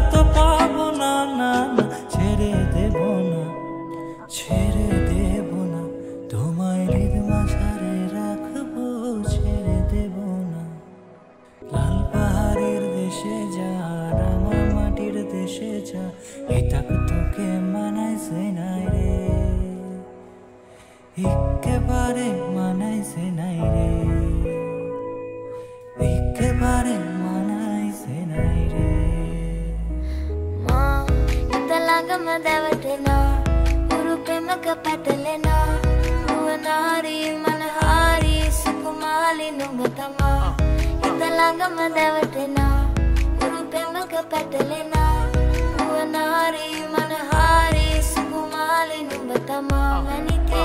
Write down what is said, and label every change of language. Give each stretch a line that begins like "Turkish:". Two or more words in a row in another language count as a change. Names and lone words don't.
Bangla: তো পাবো না না না ছেড়ে দেব না ছেড়ে দেব না তোমায় হৃদ মাঝারে রাখবো ছেড়ে দেব না লাল পাহাড়ের দেশে যা রাঙা মাটির দেশে যা এটাক তোকে মানাইছে নাই রে একেবারে মানাইছে নাই রে একেবারে মানাইছে নাই রে
Sinhala: මා හිත ළඟම දැවටෙනා උරු පෙමක පැටලෙනා නුවනාරි මනහාරි සුකුමාලි නුඹ තමා හිත ළඟම දැවටෙනා උරු පෙමක පැටලෙනා නුවනාරි මනහාරි සුකුමාලි නුඹ තමා